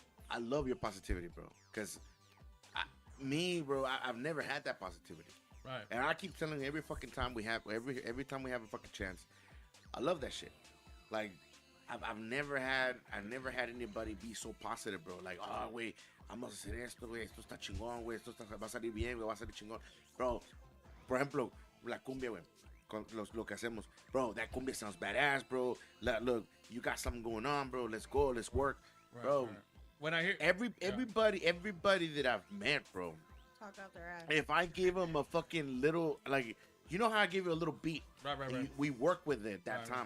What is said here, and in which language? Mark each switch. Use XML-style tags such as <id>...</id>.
<en>I love your positivity, bro. Cause bro, I've never had that positivity. right. And I keep telling you every fucking time we have every time we have a fucking chance, I love that shit. Like I've never had anybody be so positive, bro. Like,</en> <es>oh, güey, vamos a hacer esto, güey, esto está chingón, güey, va a salir bien, güey, va a salir chingón. Bro, por ejemplo, la cumbia, güey, con lo que hacemos.</es> <en>Bro, that cumbia sounds badass, bro. Look, you got something going on, bro. Let's go, let's work. Right, Bro, right. When I hear everybody that I've met, bro, Talk out their ass. if I give them a fucking little, like, you know how I give you a little beat, right, and we worked with it that Right, time,</en>